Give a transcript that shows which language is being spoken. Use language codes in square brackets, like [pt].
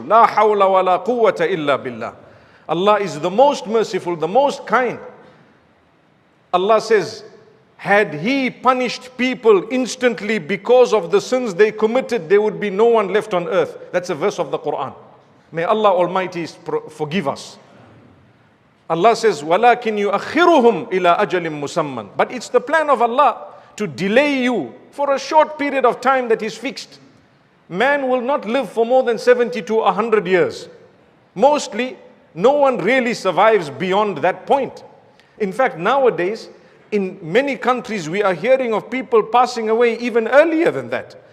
[ar] La hawla wa la quwwata illa billah. [en] Allah is the most merciful, the most kind. Allah says, had He punished people instantly because of the sins they committed, there would be no one left on earth. That's a verse of the Qur'an. May Allah Almighty forgive us. Allah says, [ar] وَلَكِنْ يُؤَخِّرُهُمْ إِلَىٰ أَجَلٍ مُسَمًّى. [en] But it's the plan of Allah to delay you for a short period of time that is fixed. Man will not live for more than 70 to 100 years. Mostly, no one really survives beyond that point. In fact, nowadays, in many countries, we are hearing of people passing away even earlier than that.